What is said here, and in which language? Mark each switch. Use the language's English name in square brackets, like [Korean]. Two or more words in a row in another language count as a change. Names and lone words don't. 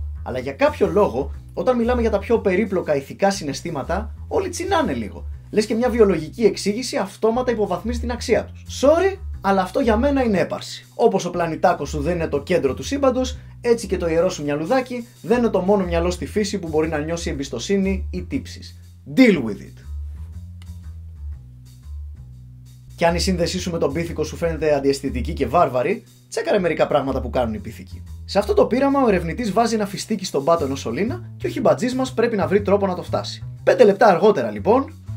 [Greek] Αλλά για κάποιο λόγο, όταν μιλάμε για τα πιο περίπλοκα ηθικά συναισθήματα, όλοι τσινάνε λίγο. Λες και μια βιολογική εξήγηση αυτόματα υποβαθμίζει την αξία τους. Sorry, αλλά αυτό για μένα είναι έπαρση. Όπως ο πλανητάκος σου δεν είναι το κέντρο του σύμπαντος, έτσι και το ιερό σου μυαλουδάκι δεν είναι το μόνο μυαλό στη φύση που μπορεί να νιώσει εμπιστοσύνη ή τύψεις. [English] Deal with it. [Greek] Και αν η σύνδεσή σου με τον πίθηκο σου φαίνεται αντιαισθητική και βάρβαρη, τσέκαρε μερικά πράγματα που κάνουν οι πίθηκοι. Σε αυτό το πείραμα, ο ερευνητής βάζει ένα φιστίκι στον πάτο ενός σωλήνα και ο χιμπατζής μας πρέπει να βρει τρόπο να το φτάσει. 5 λεπτά αργότερα, λοιπόν.